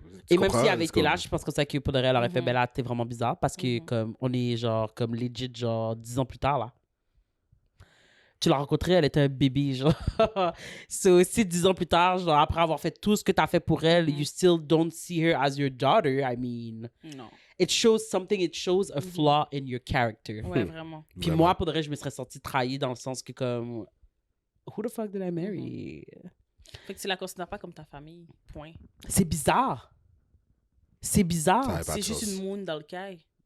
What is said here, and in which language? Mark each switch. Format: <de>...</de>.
<fr>Et même s'il avait été là, je pense comme ça que pour de vrai, elle aurait fait, ben là, t'es vraiment bizarre parce que, comme, on est, genre, comme legit, genre, 10 ans plus tard, là. Tu l'as rencontrée, elle était un bébé, genre. C'est aussi 10 ans plus tard, genre, après avoir fait tout ce que t'as fait pour elle,</fr> <en>you still don't see her as your daughter, I mean.</en> <fr>Non.</fr> <en>It shows something, it shows a flaw in your character.</en> <fr>Ouais, vraiment. Puis moi, pour de vrai, je me serais sentie trahie dans le sens que, comme,</fr> <en>who the fuck did I marry?</en> <fr>Fait que tu la considères pas comme ta famille, point. C'est bizarre. C'est bizarre. C'est juste une moon dans le caille.</fr>